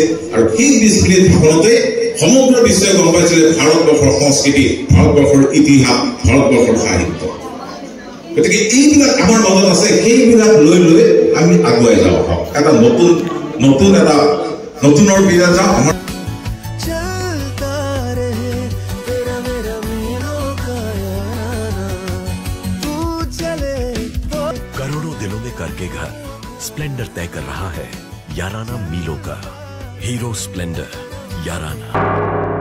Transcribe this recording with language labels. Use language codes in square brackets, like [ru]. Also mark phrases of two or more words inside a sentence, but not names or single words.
[as] আৰু সেই 20 মিনিট ভাষণতে সমগ্ৰ বিশ্বই গম পাইছিলে ভাৰতবৰ্ষৰ সংস্কৃতি, ভাৰতবৰ্ষৰ ইতিহাস, ভাৰতবৰ্ষৰ সাহিত্য। গতিকে এইবিলাক আমাৰ মাজত আছে, সেইবিলাক লৈ লৈ আমি আগুৱাই যাওঁ। এটা নতুনৰ বিৰা যাওঁ। আমাৰ [hi] करोड़ों दिलों में करके घर स्प्लेंडर तय कर रहा है याराना मीलों का। हीरो स्प्लेंडर याराना।